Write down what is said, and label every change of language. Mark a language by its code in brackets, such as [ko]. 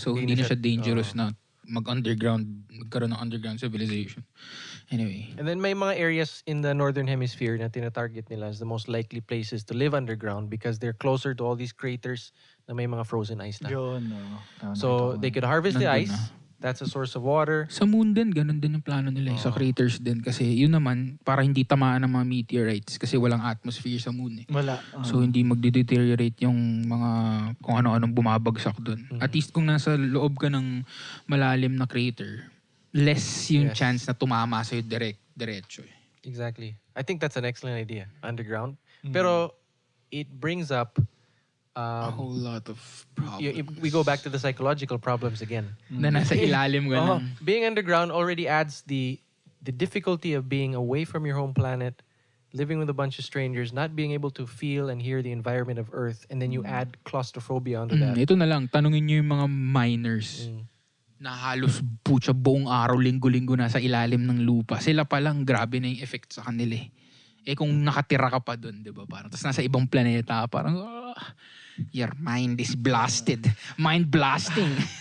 [tl] So hindi na siya dangerous na magkaroon ng underground civilization. Anyway. [en] And then [tl] may mga [en] areas in the northern hemisphere [tl] na tinatarget nila [en] as the most likely places to live underground because they're closer to all these craters [tl] na may mga [en] frozen ice na. So they could harvest the ice. That's a source of water. [tl] Sa moon din, ganun din yung plano nila. Sa craters din. Kasi yun naman, para hindi tamaan ng mga meteorites. Kasi walang atmosphere sa moon Wala. So hindi magde-deteriorate yung mga kung ano-anong bumabagsak doon. At least kung nasa loob ka ng malalim na crater, less yung chance na tumama sa'yo diretso. [en] Exactly. I think that's an excellent idea. Underground. Pero it brings up a whole lot of problems. We go back to the psychological problems again. [tl] Na nasa ilalim ganun. [en] Being underground already adds the difficulty of being away from your home planet, living with a bunch of strangers, not being able to feel and hear the environment of Earth, and then you add claustrophobia onto that. [tl] Ito na lang, tanungin niyo yung mga miners na halos buong araw, linggo-linggo nasa ilalim ng lupa. Sila pa lang, grabe na yung effect sa kanila kung nakatira ka pa doon, di ba? Parang, tapos nasa ibang planeta, parang, [en] your mind is blasted. Mind blasting.